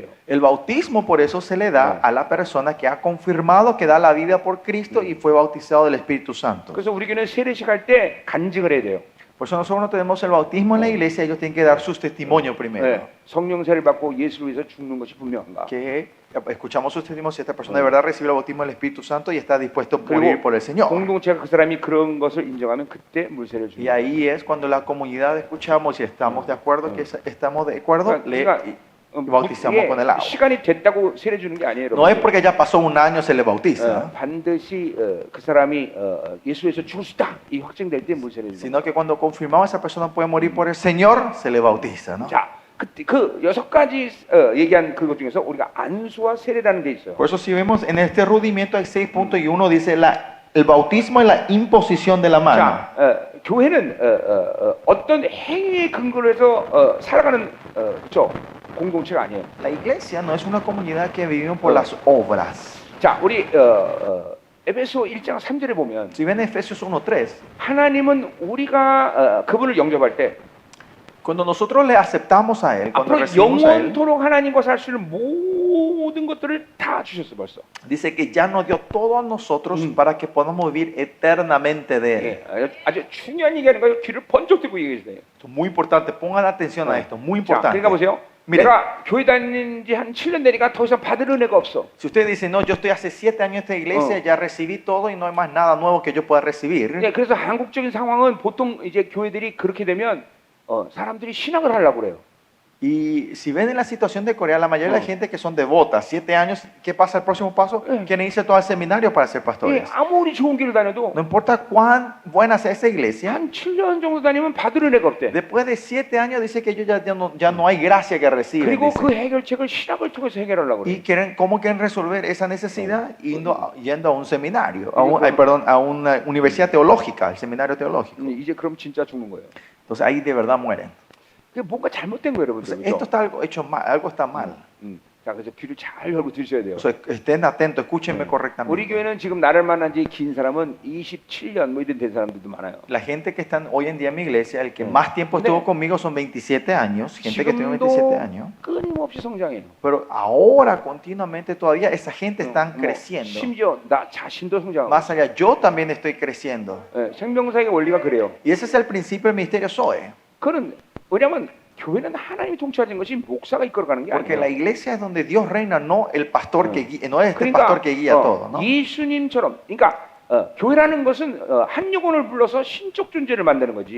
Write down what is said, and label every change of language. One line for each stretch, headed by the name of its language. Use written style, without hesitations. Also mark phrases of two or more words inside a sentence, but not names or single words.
Spanish: El bautismo por eso se le da a la persona que ha confirmado que da la vida por Cristo y fue bautizado del Espíritu Santo.
Korean: 그래서 우리 교회는 세례식 할 때 간증을 해야 돼요.
Spanish: Por eso nosotros no tenemos el bautismo en la iglesia, ellos tienen que dar sus testimonios primero.
Korean: 네, 성령 세례를 받고 예수를 위해서 죽는 것이 분명한가?
Spanish: Que escuchamos sus testimonios si esta persona de verdad recibió el bautismo del Espíritu Santo y está dispuesto a morir por el Señor.
Korean: 공동체가 그 사람이 그런 것을 인정하면 그때 물세례를 주는
Spanish: Y
Korean: 거예요.
Spanish: ahí es cuando la comunidad escuchamos y estamos de acuerdo que estamos de acuerdo, le bautizamos con el agua.
Korean: 시간이 됐다고 세례 주는 게 아니에요.
Spanish: No es porque ya pasó un año se le bautiza,
Korean: 반드시 그 사람이 예수에서 죽을 수 있다 이 확정될 때 물세례를 주는
Spanish: sino que cuando confirmamos esa persona puede morir por el Señor, se le bautiza, ¿no?
Korean: 거예요. 자, 그때 그 6가지 얘기한 그것 중에서 우리가 안수와 세례라는 게 있어요.
Spanish: Por eso si vemos en este rudimiento hay 6 puntos y uno dice el bautismo y la imposición de la mano.
Korean: 자, 교회는 어떤 행위에 근거로 해서 살아가는 그렇죠? 공동체가 아니에요.
Spanish: La iglesia no es una comunidad que vivimos por las obras.
Korean: 자, 우리 에베소 1장 3절에 보면
Spanish: Si ven Efesios 1:3,
Korean: 하나님은 우리가 그분을 영접할 때
Spanish: cuando nosotros le aceptamos a él, cuando
Korean: 앞으로
Spanish: recibimos a él,
Korean: 영원토록 하나님과 살 수 있는 모든 것들을 다 주셨어 벌써.
Spanish: dice que ya nos dio todo a nosotros para que podamos vivir eternamente de él.
Korean: 예, 아주 중요한 얘기하는 거예요. 귀를 번쩍 뜨고 얘기해 주세요.
Spanish: Esto es muy importante, pongan atención a esto, muy
Korean: 자,
Spanish: importante.
Korean: 그러니까 보세요.
Spanish: Mire.
Korean: 내가 교회 다닌 지 한 7년 되니까 더 이상 받을 은혜가 없어.
Spanish: Si usted dice, no, yo estoy hace 7 años en esta iglesia, ya recibí todo y no hay más nada nuevo que yo pueda recibir.
Korean: 예, 그래서 한국적인 상황은 보통 이제 교회들이 그렇게 되면 사람들이 신학을 하려고 그래요.
Spanish: Y si ven en la situación de Corea, la mayoría de la gente que son devotas, 7 años, ¿qué pasa el próximo paso? Quieren irse todo al seminario para ser
Korean: 예,
Spanish: pastores.
Korean: 아무리 좋은 길을 다녀도
Spanish: No importa cuán buena sea esa iglesia,
Korean: 한 7년 정도 다니면 받을 은혜가 없대.
Spanish: después de 7 años dice que ellos ya no hay gracia que reciben.
Korean: 그리고
Spanish: dice.
Korean: 그 해결책을 신학을 통해서 해결하려고 그래요.
Spanish: Y ¿cómo quieren resolver esa necesidad? Yendo a un seminario, a una universidad teológica, al seminario teológico.
Korean: 이제 그럼 진짜 죽는 거예요.
Spanish: Entonces ahí de verdad mueren.
Korean: 그게 뭔가 잘못된 거예요, 여러분들.
Spanish: Entonces, esto
Korean: 그죠?
Spanish: está algo hecho mal, algo está mal.
Korean: 자, 그래서 귀를 잘 열고 들으셔야 돼요.
Spanish: O sea, estén atentos, escúchenme
Korean: 우리
Spanish: correctamente.
Korean: 교회는 지금 나를 만난 지 긴 사람은 27년 뭐 이런 된 사람들도 많아요.
Spanish: La gente que están hoy en día en mi iglesia, el que Mm. más tiempo estuvo
Korean: 네.
Spanish: conmigo son 27 años, gente que tiene
Korean: 지금도
Spanish: 27 años.
Korean: 끊임없이 성장해요.
Spanish: Pero ahora, continuamente, todavía esa gente está
Korean: 뭐,
Spanish: creciendo.
Korean: 심지어 나 자신도 성장하고.
Spanish: Más allá, yo también estoy creciendo.
Korean: 예, 생명사역의 원리가 그래요.
Spanish: Y ese es el principio del ministerio Zoe.
Korean: 그는 왜냐하면 교회는 하나님이 통치하는 것이 목사가 이끌어가는 게
Spanish: Porque la
Korean: 아니에요.
Spanish: iglesia es donde Dios reina, no el pastor que guía, no es este
Korean: 그러니까
Spanish: pastor que guía todo, ¿no?
Korean: 예수님처럼, 그러니까 교회라는 것은 한 영혼을 불러서 신적 존재를 만드는 거지.